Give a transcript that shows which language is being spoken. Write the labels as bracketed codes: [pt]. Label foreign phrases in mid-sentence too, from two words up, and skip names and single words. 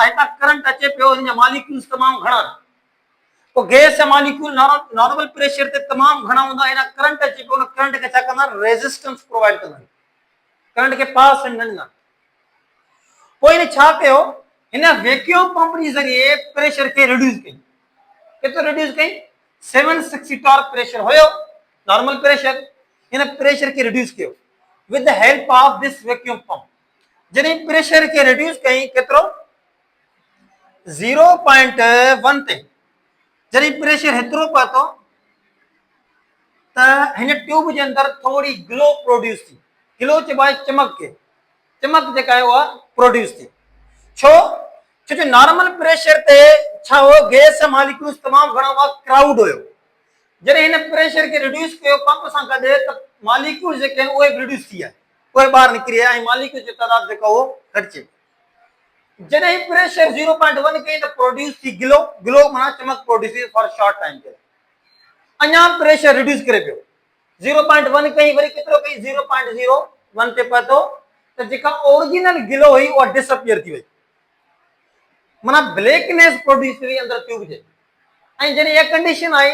[sd] हितां करंट अचे पियो हिन जा मॉलिक्यूल्स तमामु घणा तो गैस जा मॉलिक्यूल [en] normal pressure [sd] ते तमामु घणा हूंदा आहिनि करंट अचे पियो उन करंट खे छा कंदा रेजिस्टेंस प्रोवाइड कंदा करंट खे पास कंदा पोइ हिन छा कयो हिन [en] vacuum pump [sd] जे ज़रिए प्रेशर खे रिड्यूस कई केतिरो रिड्यूस कई 760 [en] torr pressure [sd] हुयो [en] normal pressure [sd] हिन प्रेशर खे रिड्यूस कयो [en] with the help of this vacuum pump [sd] जॾहिं प्रेशर खे रिड्यूस कई केतिरो 0.1 ते जॾहिं प्रेशर हेतिरो पहुतो त हिन ट्यूब जे अंदर थोड़ी ग्लो प्रोड्यूस थी ग्लो चइबो आहे चमक जेका आहे उहा प्रोड्यूस थी छो जो [en] normal pressure [sd] ते छा हो गैस जा मॉलिक्यूल्स तमामु घणा हुआ क्राउड हुयो जॾहिं हिन प्रेशर खे रिड्यूस कयो पंप सां गॾु त मॉलिक्यूल्स जेके आहिनि उहे रिड्यूस थी विया उहे ॿाहिरि निकिरी विया ऐं मॉलिक्यूल्स जो तइदाद जेको हो घटिजे जॾहिं प्रेशर 0.1 कई त प्रोड्यूस थी ग्लो माना चमक प्रोड्यूस थी [en] for short time [sd] के अञा प्रेशर रिड्यूस करे पियो 0.1 कई वरी केतिरो कई 0.01 ते पहुतो त जेका ओरिजिनल ग्लो हुई उहा डिसअपियर थी वई माना ब्लैकनेस प्रोड्यूस थी अंदर ट्यूब जे ऐं जॾहिं इहा कंडीशन आई